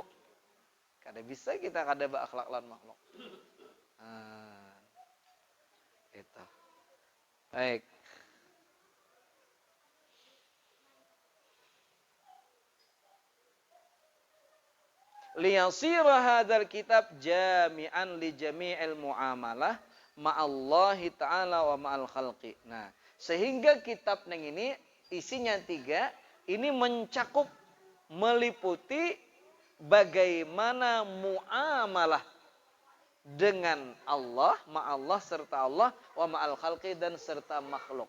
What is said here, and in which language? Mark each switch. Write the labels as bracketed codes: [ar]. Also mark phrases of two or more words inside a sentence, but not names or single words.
[bjn] Kada bisa kita kada berakhlak lawan makhluk. Itu. Baik. [ar] ليصير هذا الكتاب جامعا لجميع المعاملة مع الله تعالى ومع الخلق. [bjn] Nah, sehingga kitab nang ini isinya 3, ini mencakup meliputi bagaimana muamalah dengan Allah, ma'allah serta Allah, [ar] ومع الخلق [bjn] dan serta makhluk.